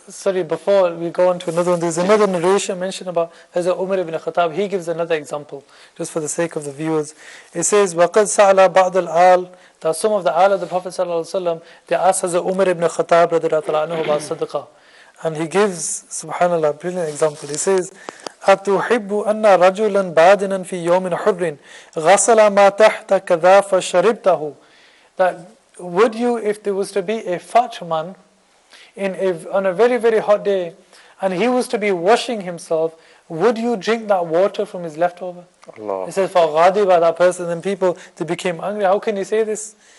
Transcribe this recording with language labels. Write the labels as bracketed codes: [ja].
[en] Sorry, before we go on to another one, there's another narration mentioned about Hazrat Umar ibn Khattab. He gives another example, just for the sake of the viewers. It says, [ar] وَقَدْ سَعْلَى بَعْضَ الْآلِ, [en] that some of the Ahl of the Prophet ﷺ, they asked Hazrat Umar ibn Khattab radiallahu anhu about sadaqah. And he gives, subhanAllah, brilliant example. [ar] He says, أَتُحِبُّ أَنَّ رَجُلًا بَادِنًا فِي يَوْمٍ حُرٍّ غَسَلَ مَا تَحْتَ كَذَا فَشَرِبْتَهُ. [en] That would you, if there was to be a fat man on a very, very hot day, and he was to be washing himself, would you drink that water from his leftover? Allah. It says, for ghadiba, that person, and people, they became angry. How can you say this?